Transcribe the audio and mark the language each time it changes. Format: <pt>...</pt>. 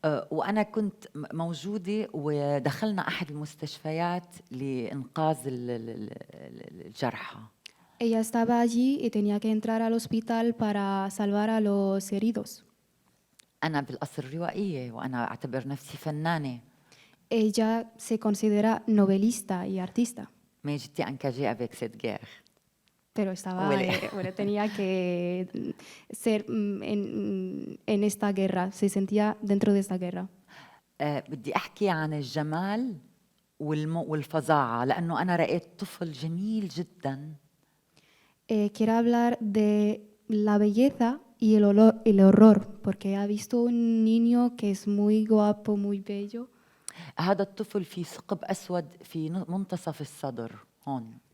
<ar>وأنا كنت موجودة ودخلنا أحد المستشفيات لإنقاذ الجرحى.</ar> <es>Ella estaba allí y tenía que entrar al hospital para salvar a los heridos.</es> <ar>أنا بالأصل روائية وأنا أعتبر نفسي فنانة.</ar> <es>Ella se considera novelista y artista.</es> <fr>Mais j'étais engagée avec cette guerre.</fr> <es>Pero tenía que ser en esta guerra, se sentía dentro de esta guerra.</es> <ar>بدي أحكي عن الجمال والفظاعة لأنه أنا رأيت طفل جميل جدا.</ar> <es>Quiero hablar de la belleza y el horror, porque ha visto un niño que es muy guapo, muy bello.</es> <ar>هذا الطفل في ثقب أسود في منتصف الصدر هون.</ar>